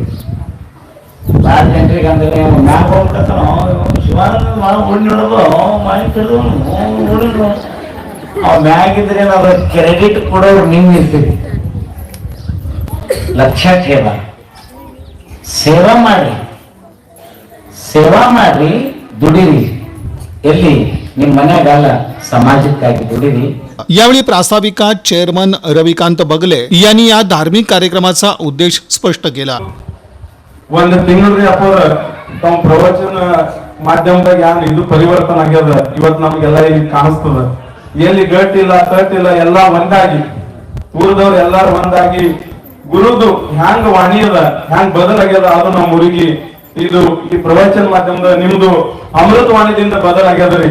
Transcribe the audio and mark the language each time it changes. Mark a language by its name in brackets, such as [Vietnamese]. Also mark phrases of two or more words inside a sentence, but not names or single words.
[Kannada] ಭಾಳ ಜನರಿಗೆ ಅಂದ್ರೆ ಮ್ಯಾಗ ಹೋಗ್ತಾನ ಮ್ಯಾಗಿದ್ರೆ ನಾವು ಕ್ರೆಡಿಟ್ ಕೊಡೋರು ನೀವು ಇರ್ತೀವಿ। [Marathi] लक्ष्य ठेवा, [Kannada] ಸೇವಾ ಮಾಡ್ರಿ ದುಡಿರಿ, ಎಲ್ಲಿ ನಿಮ್ಮ ಮನೆಯಾಗಲ್ಲ समाजासाठी ದುಡಿರಿ। [Marathi] यावेळी प्रास्ताविका चेअरमन रविकांत बगले यांनी या धार्मिक कार्यक्रमाचा उद्देश स्पष्ट केला। [Kannada] ಒಂದು ತಿಂಗಳು ಅಪ್ಪರ ತಮ್ಮ ಪ್ರವಚನ ಮಾಧ್ಯಮದಾಗ ಯಾನ್ ಇದು ಪರಿವರ್ತನೆ ಆಗ್ಯದ, ಇವತ್ತು ನಮಗೆಲ್ಲ ಇಲ್ಲಿ ಕಾಣಿಸ್ತದ, ಎಲ್ಲಿ ಗಟ್ಟಿಲ್ಲ ತಟ್ಟಿಲ್ಲ ಎಲ್ಲ ಒಂದಾಗಿ ಊರದವ್ರು ಎಲ್ಲಾರು ಒಂದಾಗಿ ಗುರುದು ಹ್ಯಾಂಗ ವಾಣಿ ಅದ ಹ್ಯಾಂಗ ಬದಲಾಗ್ಯದ ಅದು ನಮ್ಮ ಊರಿಗೆ ಇದು ಈ ಪ್ರವಚನ ಮಾಧ್ಯಮದ ನಿಮ್ದು ಅಮೃತ ವಾಣಿದಿಂದ ಬದಲಾಗ್ಯದ್ರಿ।